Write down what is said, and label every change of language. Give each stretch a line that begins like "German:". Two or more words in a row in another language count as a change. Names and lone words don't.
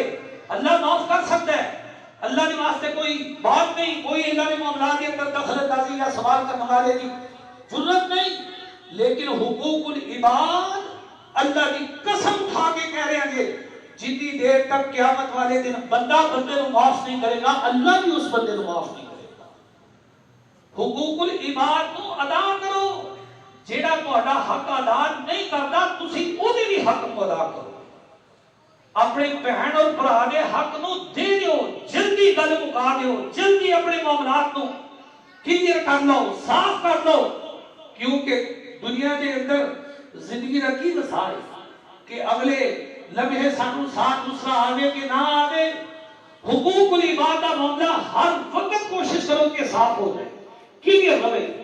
Urdu: اللہ معاف کر سکتا ہے، اللہ نے واسطے کوئی بات نہیں، کوئی اللہ نے معاملات کے اندر دخل اندازی یا سوال کرنے والے کی ضرورت نہیں. لیکن حقوق العباد اللہ کی قسم کھا کے کہہ رہے ہیں جتنی دیر تک قیامت والے دن بندہ بندے کو معاف نہیں کرے گا، اللہ بھی اس بندے کو معاف نہیں کرے گا. حقوق العباد کو ادا کرو.
Punjabi: جیڑا تہاڈا حق ادا نہیں کرتا تسی اودے بھی حق کو ادا کرو. اپنے بہن اور بھرا دے حق نو دے دیو، جلدی گل مکا دیو، جلدی اپنے معاملات نو کلیئر کر لو، صاف کر لو.
Urdu: کیونکہ دنیا کے اندر زندگی رکھی مسائل کہ اگلے لمحے
Punjabi: سانو ساتھ دوسرا آوے کہ نہ آوے.
Urdu: حقوق العباد کا معاملہ ہر وقت کوشش کرو کہ صاف ہو جائے، کلیئر رہے.